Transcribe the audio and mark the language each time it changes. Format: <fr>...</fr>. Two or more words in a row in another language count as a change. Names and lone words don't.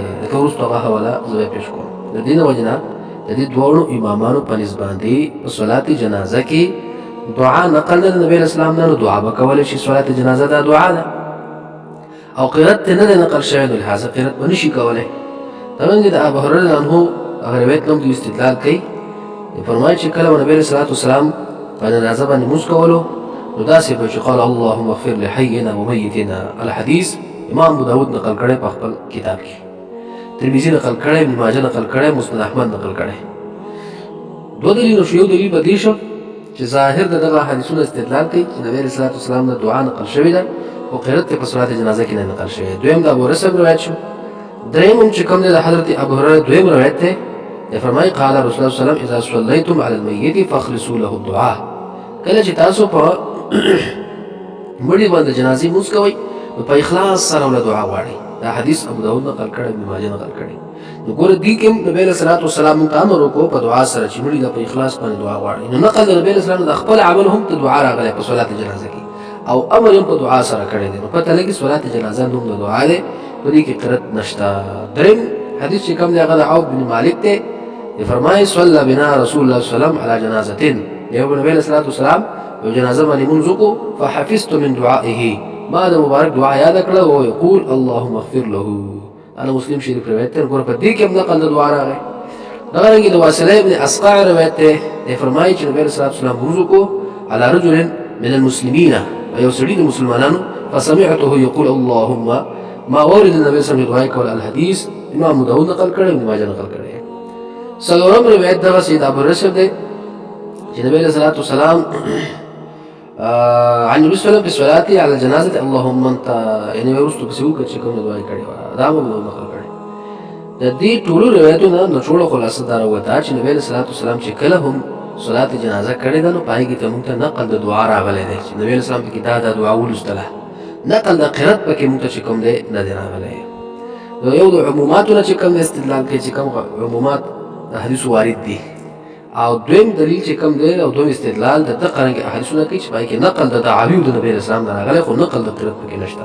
<ps>لکه وروستو هغه حواله زه به پیش کوم. د دې نه وجې نه د دې دواړو امامانو په نسبت باندې په صلات جنازه کې دعا نقل نه د نبی علیه السلام نه، نو دعا به کولی شي. صلات جنازه دا دعا ده او قرأت ته نه دی نقل شوی، نو لهذا قرأت به نشي کولی. همدارنګه د ابو هریره عنه هغه روایت نه هم دوی استدلال کوي، فرمایي چې کله به نبی علیه صلات وسلام په جنازه باندې لمونځ کولو نو داسې به چې</ps> <ar>قال اللهم اغفر لحینا ومیتنا.</ar> <ps>الحدیث امام ابو داود نقل کړی په خپل کتاب کې، ترمذي نقل کړی، ابن ماجه نقل کړی، مسند احمد نقل کړی. دوه دلیلونه شو. یو دلیل به دې شو چې ظاهر د دغه حدیثونو استدلال کوي چې نبی علیه صلات وسلام نه دعا نقل شوې ده او قرأت په صلات جنازه کې نه نقل شوی. دویم د ابو هریره صاحب روایت شو. دریم هم چې کوم دی د حضرت ابو هریره دویم روایت دی، فرمایي</ps> <ar>قال رسول الله صلی الله علیه وسلم اذا صلیتم علی المیت فاخلصوا له الدعاء.</ar> <ps>کله چې تاسو په مړي باندې جنازې مونځ کوئ نو په اخلاص سره له دعا غواړئ. دا حدیث ابو داود نقل کړی، ابن ماجه نقل کړی. نو ګوره دې کې هم نبی علیه صلات وسلام موږ ته امر وکړو په دعا سره چې مړي ته په اخلاص باندې دعا غواړئ. نو نقل د نبی علیه السلام د خپل عمل هم ته دعا راغلی په صلات جنازه کې او امر هم په دعا سره کړی دی. نو پته لګي صلات جنازه نوم د دعا دی، په دې کې قرأت نشته. دریم حدیث چې کوم دی هغه د عوف بن مالک دی، فرمایي</ps> <ar>صلی بنا رسول الله صلی الله علیه وسلم علی جنازتین.</ar> <ps>یو نبی علیه صلات وسلام یو جنازه باندې مونځ وکړو</ps> <ar>فحفظت من دعائه،</ar> <ps>ما د مبارک دعا یاد کړه او</ps> <ar>یقول اللهم اغفر له.</ar> <ps>انا مسلم شریف روایت دی. ګوره په دې کې هم نقل د دعا راغی. دغرنګه د واصله ابن اسقع روایت دی، فرمایي چې نبی علیه صلات وسلام مونځ وکړو</ps> <ar>علی رجل من المسلمین،</ar> <ps>یو سړي د مسلمانانو،</ps> <ar>فسمعته یقول اللهم ما ورد النبي صلی الله علیه وسلم</ar> <ps>دعای کول. الحدیث امام داود نقل کړی، ابن ماجه نقل کړی. څلورم روایت دغه سید ابو رسول دی چې نبی علیہ الصلوۃ والسلام</ps> <ar>عن النبي صلى الله عليه وسلم في صلاته على الجنازه اللهم انت</ar> <ps>یعنی ورستو په سیو کې چې کوم دعا کړې و دا مو نقل کړي د دې ټولو روایتونو نو ټولو خلاصه دا وروته چې نبی علیہ الصلوۃ والسلام چې کله هم صلات جنازه کړې ده نو پای کې ته موږ ته نقل د دعا راغلی دی چې نبی علیہ السلام په کې دا دعا ولوستله نقل د قرات پکې موږ ته چې کوم دی نه دی راغلی نو یو د عموماتونه چې کوم استدلال کوي چې کوم عمومات د حدیث وارد دي او دویم دلیل چې کوم دی او دویم استدلال د تقرنګ احادیثونه کوي چې پای کې نقل د دعاوی د نبی اسلام نه راغلی خو نقل د قرات پکې نشته</ps>